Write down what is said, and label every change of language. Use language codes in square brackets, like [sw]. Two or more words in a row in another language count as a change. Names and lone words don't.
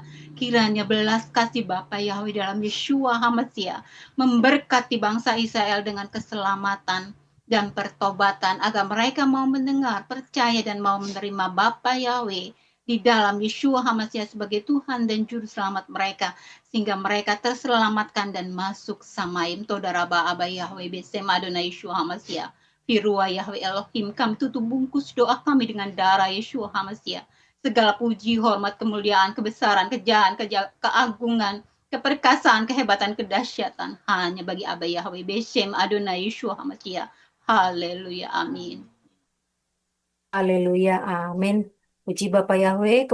[id] Kiranya belas kasih Bapa Yahweh dalam Yeshua HaMashiach memberkati bangsa Israel dengan keselamatan dan pertobatan, agar mereka mau mendengar, percaya, dan mau menerima Bapa Yahweh di dalam Yeshua HaMashiach sebagai Tuhan dan Juru Selamat mereka, sehingga mereka terselamatkan dan masuk samaim. [he] תודה רבה אבא יהוה בשם אדוני ישוע המשיח. [id] Firua Yahweh Elohim, kami tutup bungkus doa kami dengan darah Yeshua HaMashiach. Segala puji, hormat, kemuliaan, kebesaran, kejayaan, keagungan, keperkasaan, kehebatan, kedahsyatan hanya bagi [he] אבא יהוה בשם אדוני ישוע המשיח. [id] Haleluya, amin. Haleluya, amin. Puji Bapak Yahweh.